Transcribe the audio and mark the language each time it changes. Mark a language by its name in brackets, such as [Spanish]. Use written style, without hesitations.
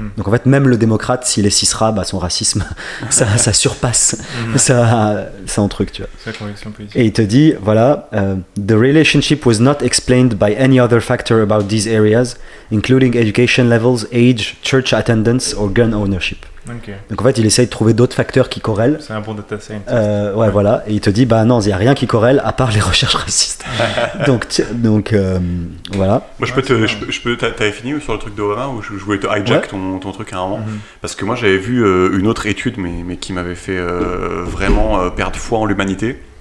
[French] Donc en fait, même le démocrate, s'il est cisra, son racisme, ça surpasse ça en truc, tu vois. C'est la conviction politique. Et il te dit, voilà, [English] the relationship was not explained by any other factor about these areas, including education levels, age, church attendance or gun ownership. Okay. [French] Donc en fait, il essaye de trouver d'autres facteurs qui corrèlent. C'est un bon data scientist. Ouais, voilà. Et il te dit, bah non, il n'y a rien qui corrèle à part les recherches racistes. donc voilà. Moi, t'avais fini sur le truc d'Obama ou je voulais te hijack ton truc à un moment parce que moi, j'avais vu une autre étude, mais qui m'avait fait vraiment perdre foi en l'humanité.